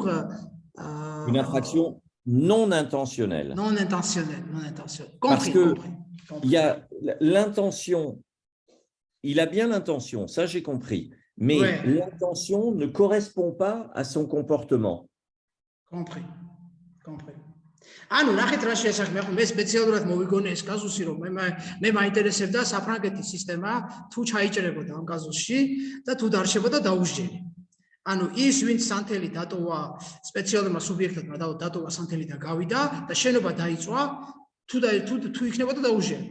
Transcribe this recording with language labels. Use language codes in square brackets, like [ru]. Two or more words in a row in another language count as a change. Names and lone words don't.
[fr] une infraction non intentionnelle. Non intentionnelle. Parce que il y a l'intention, il a bien l'intention, ça j'ai compris, mais l'intention ne correspond pas à son comportement. Compris. [ka] ანუ ნახეთ რა შეასახმე, მე სპეციალურად მოვიგონე ეს კაზუსი, რომ მე მაინტერესებდა საფრანგეთის სისტემა თუ ჩაიჭრებოდა ამ კაზუსში და თუ დარჩებოდა დაუსჯელი. ანუ ის ვინც სანთელი დატოვა სპეციალურმა სუბიექტმა დატოვა სანთელი და გავიდა და შენობა დაიწვა, თუ იქნებოდა დაუსჯელი.